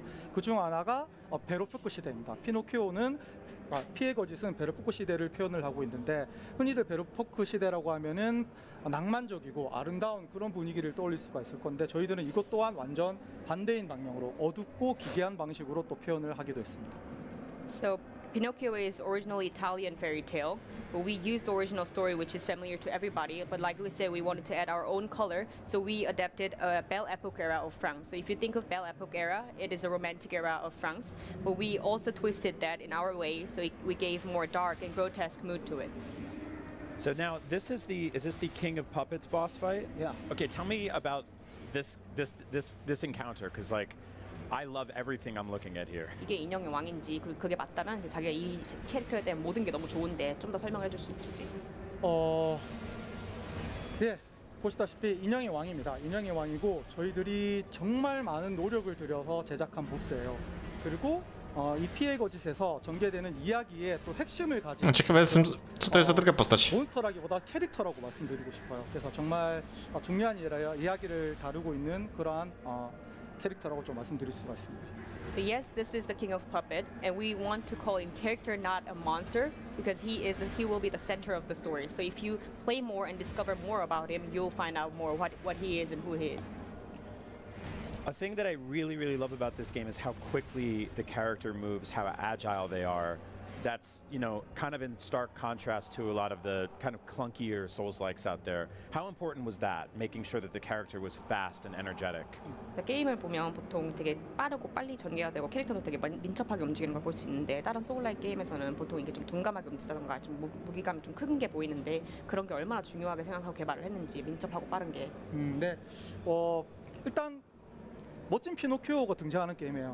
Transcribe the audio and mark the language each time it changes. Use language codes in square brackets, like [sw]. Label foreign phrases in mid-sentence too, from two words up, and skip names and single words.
[ko] 그중 하나가 베르포크 시대입니다. 피노키오는 피해 거짓은 베르포크 시대를 표현을 하고 있는데 흔히들 베르포크 시대라고 하면은 낭만적이고 아름다운 그런 분위기를 떠올릴 수가 있을 건데 저희들은 이것 또한 완전 반대인 방향으로 어둡고 기괴한 방식으로 또 표현을 하기도 했습니다. [en] So Pinocchio is originally Italian fairy tale, but we used the original story which is familiar to everybody, but like we said, we wanted to add our own color, so we adapted a Belle Epoque era of France. So if you think of Belle Epoque era, it is a romantic era of France, but we also twisted that in our way, so we gave more dark and grotesque mood to it. So now is this the King of Puppets boss fight? Yeah. Okay, tell me about this encounter, because like I love everything I'm looking at here. [ko] 이게 인형의 왕인지 그리고 그게 맞다면 자기가 이 캐릭터에 대한 모든 게 너무 좋은데 좀 더 설명을 해줄 수 있을지. 네. 보시다시피 인형의 왕입니다. 인형의 왕이고 저희들이 정말 많은 노력을 들여서 제작한 보스예요. 그리고 이 피해 거짓에서 전개되는 이야기의 또 핵심을 가진 [pl] ciekawe jestem, co to jest za druga postać. [ko] 몬스터라기보다 캐릭터라고 말씀드리고 싶어요. 그래서 정말 중요한 이야기를 다루고 있는 그러한 캐릭터라고 좀 말씀드릴 수가 있습니다. [en] So yes, this is the King of Puppet, and we want to call him character, not a monster, because he will be the center of the story. So if you play more and discover more about him, you'll find out more what he is and who he is. A thing that I really, really love about this game is how quickly the character moves, how agile they are. That's, you know, kind of in stark contrast to a lot of the kind of clunkier Souls-likes out there. How important was that, making sure that the character was fast and energetic? [ko] 게임을 보면 보통 되게 빠르고 빨리 전개가 되고 캐릭터도 되게 민첩하게 움직이는 걸 볼 수 있는데 다른 소울라이크 게임에서는 보통 이게 좀 둔감하게 움직이다던가 좀 무기감이 좀 큰 게 보이는데 그런 게 얼마나 중요하게 생각하고 개발을 했는지 민첩하고 빠른 게. 네. 일단 멋진 피노키오가 등장하는 게임이에요.